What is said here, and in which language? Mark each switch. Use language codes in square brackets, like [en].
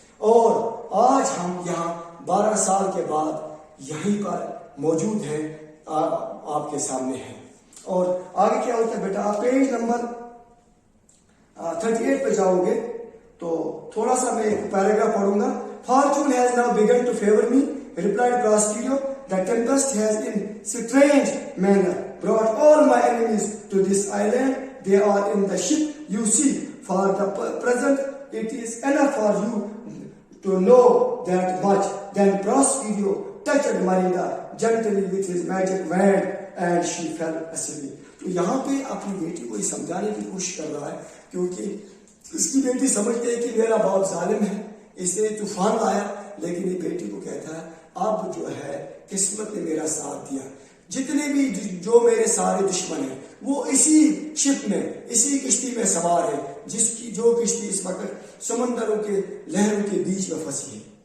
[ur] اور آج ہم یہاں 12 سال کے بعد یہیں پر موجود ہیں, آپ کے سامنے ہیں. اور آگے کیا ہوتا ہے بیٹا, آپ پیج نمبر 38 پہ جاؤ گے تو تھوڑا سا میں ایک پیراگراف پڑھوں گا. [en] Fortune has now begun to favor me, replied Prospero. The tempest has in strange manner brought all my enemies to this island. They are in the ship you see. For the present, it is enough for you to know that much. Then Prospero touched Marina gently with his magic wand and she fell asleep. [ur] تو یہاں پہ اپنی بیٹی کو یہ سمجھانے کی کوشش کر رہا ہے, کیونکہ اس کی بیٹی سمجھتے ہے کہ میرا باپ ظالم ہے, اس نے طوفان لایا, لیکن یہ بیٹی کو کہتا ہے اب جو ہے قسمت نے میرا ساتھ دیا. جتنے بھی جو میرے سارے دشمن ہیں وہ اسی شپ میں, اسی کشتی میں سوار ہے, جس کی جو کشتی اس وقت سمندروں کے لہروں کے بیچ میں پھنسی ہے.